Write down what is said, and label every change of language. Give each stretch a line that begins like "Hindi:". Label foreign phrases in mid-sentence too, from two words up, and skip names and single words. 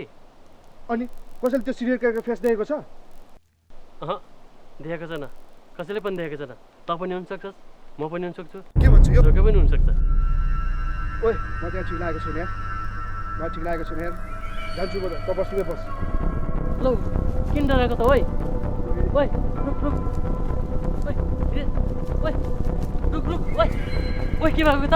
Nepali: अनि कसैले त्यो सिरियल किलरको फेस देखेको छ? देखेको छैन, कसैले पनि देखेको छैन। त पनि हुनसक्छस्, म पनि हुनसक्छु, के भन्छ यो? जोकै पनि हुनसक्छ। ओइ म त्यहाँ ठिक लागेको छैन यार, मलाई ठिक लागेको छैन यार, जान्छु म त। त बस्नुमै बस। लौ किन डराएको त? ओइ ओइ रुक रुक, ओइ ओइ रुक रुक, ओइ ओइ के भएको त?